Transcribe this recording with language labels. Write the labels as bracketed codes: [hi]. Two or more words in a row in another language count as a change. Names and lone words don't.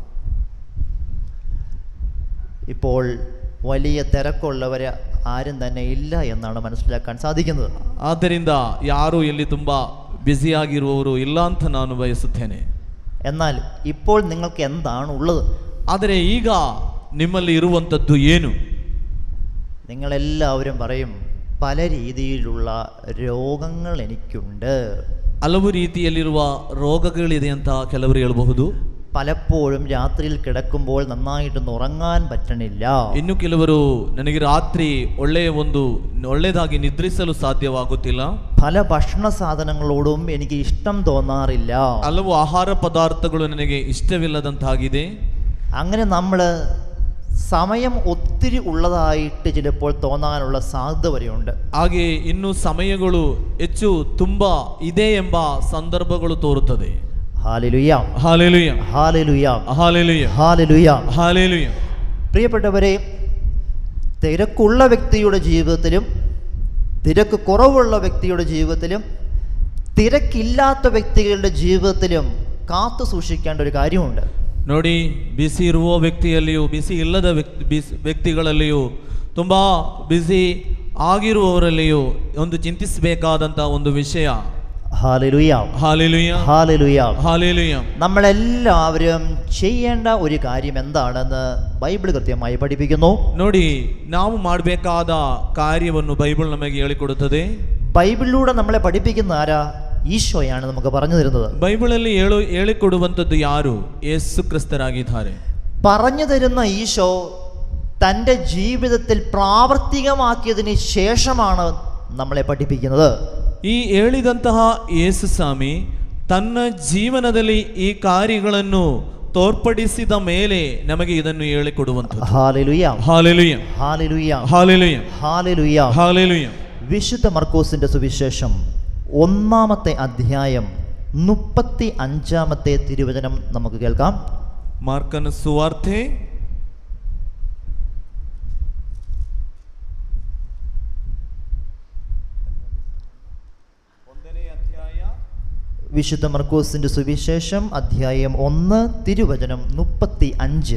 [ml] ഇപ്പോൾ വലിയ തിരക്കുള്ളവർ ആരും തന്നെ ഇല്ല എന്നാണ് മനസ്സിലാക്കാൻ സാധിക്കുന്നത്. [kn] ಆದ್ದರಿಂದ ಯಾರು ಇಲ್ಲಿ ತುಂಬಾ ಬ್ಯುಸಿ ಆಗಿರುವವರು ಇಲ್ಲ ಅಂತ ನಾನು ಬಯಸುತ್ತೇನೆ. [ml] എന്നാൽ ഇപ്പോൾ നിങ്ങൾക്ക് എന്താണ് ഉള്ളത്? [kn] ಆದರೆ ಈಗ ನಿಮ್ಮಲ್ಲಿ ಇರುವಂಥದ್ದು ಏನು? [ml] നിങ്ങളെല്ലാവരും പറയും, പല രീതിയിലുള്ള രോഗങ്ങൾ എനിക്കുണ്ട്. [kn] ಹಲವು ರೀತಿಯಲ್ಲಿರುವ ರೋಗಗಳಿದೆ ಅಂತ ಕೆಲವರು ಹೇಳಬಹುದು. [ml] പലപ്പോഴും രാത്രിയിൽ കിടക്കുമ്പോൾ നന്നായിട്ടൊന്ന് ഉറങ്ങാൻ പറ്റണില്ല. [kn] ಇನ್ನು ಕೆಲವರು ನನಗೆ ರಾತ್ರಿ ಒಳ್ಳೆಯದಾಗಿ ನಿದ್ರಿಸಲು ಸಾಧ್ಯವಾಗುತ್ತಿಲ್ಲ. [ml] പല ഭക്ഷണ സാധനങ്ങളോടും എനിക്ക് ഇഷ്ടം തോന്നാറില്ല. [kn] ಹಲವು ಆಹಾರ ಪದಾರ್ಥಗಳು ನನಗೆ ಇಷ್ಟವಿಲ್ಲದಂತಾಗಿದೆ. [ml] അങ്ങനെ നമ്മൾ സമയം ഒത്തിരി ഉള്ളതായിട്ട് ചിലപ്പോൾ തോന്നാനുള്ള സാധ്യത വരെയുണ്ട്. [kn] ಹಾಗೆ ಇನ್ನು ಸಮಯಗಳು ಹೆಚ್ಚು ತುಂಬಾ ಇದೆ ಎಂಬ ಸಂದರ್ಭಗಳು ತೋರುತ್ತದೆ. [ml] ഹല്ലേലൂയ, ഹല്ലേലൂയ, ഹല്ലേലൂയ, ഹല്ലേലൂയ, ഹല്ലേലൂയ. ഹല്ലേലൂയ. പ്രിയപ്പെട്ടവരെ, തിരക്കുള്ള വ്യക്തിയുടെ ജീവിതത്തിലും തിരക്ക് കുറവുള്ള വ്യക്തിയുടെ ജീവിതത്തിലും തിരക്കില്ലാത്ത വ്യക്തികളുടെ ജീവിതത്തിലും കാത്തു സൂക്ഷിക്കേണ്ട ഒരു കാര്യമുണ്ട്. [kn] ನೋಡಿ, ಬಿಸಿ ಇರುವ ವ್ಯಕ್ತಿಯಲ್ಲಿಯೂ ಬಿಸಿ ಇಲ್ಲದ ವ್ಯಕ್ತಿಗಳಲ್ಲಿಯೂ ತುಂಬ ಬಿಸಿ ಆಗಿರುವವರಲ್ಲಿಯೂ ಒಂದು ಚಿಂತಿಸಬೇಕಾದಂಥ ಒಂದು ವಿಷಯ. [ml] ഹല്ലേലൂയ, ഹല്ലേലൂയ, ഹല്ലേലൂയ, ഹല്ലേലൂയ. നമ്മളെല്ലാവരും ചെയ്യേണ്ട ഒരു കാര്യം എന്താണെന്ന് ബൈബിൾ കൃത്യമായി പഠിപ്പിക്കുന്നു. [kn] ನೋಡಿ, ನಾವು ಮಾಡಬೇಕಾದ ಕಾರ್ಯವನ್ನು ಬೈಬಲ್ ನಮಗೆ ಹೇಳಿಕೊಡುತ್ತದೆ. [ml] ബൈബിളിലൂടെ നമ്മളെ പഠിപ്പിക്കുന്ന ആരാ? ഈശോയാണ് നമുക്ക് പറഞ്ഞു തരുന്നത്. [kn] ಬೈಬಲಲ್ಲಿ ಹೇಳಿಕೊಡುವಂಥದ್ದು ಯಾರು? ಯೇಸು ಕ್ರಿಸ್ತರಾಗಿದ್ದಾರೆ. [ml] പറഞ്ഞു തരുന്ന ഈശോ തൻ്റെ ജീവിതത്തിൽ പ്രാവർത്തികമാക്കിയതിന് ശേഷമാണ് നമ്മളെ പഠിപ്പിക്കുന്നത്. [kn] ಈ ಹೇಳಿದಂತಹ ಯೇಸು ಸ್ವಾಮಿ ತನ್ನ ಜೀವನದಲ್ಲಿ ಈ ಕಾರ್ಯಗಳನ್ನು ತೋರ್ಪಡಿಸಿದ ಮೇಲೆ ನಮಗೆ ಇದನ್ನು ಹೇಳಿಕೊಡುವಂಥದ್ದು. [ml] ഹല്ലേലൂയ ഹല്ലേലൂയ ഹല്ലേലൂയ ഹല്ലേലൂയ ഹല്ലേലൂയ. ഹല്ലേലൂയ. വിശുദ്ധ മർക്കോസിന്റെ സുവിശേഷം 1-ാമത്തെ അധ്യായം 35-ാമത്തെ തിരുവചനം നമുക്ക് കേൾക്കാം. [kn] ಮಾರ್ಕನ ಸುವಾರ್ತೆ 1-ನೇ ಅಧ್ಯಾಯ. [ml] വിശുദ്ധ മർക്കോസിന്റെ സുവിശേഷം അധ്യായം 1 തിരുവചനം 35.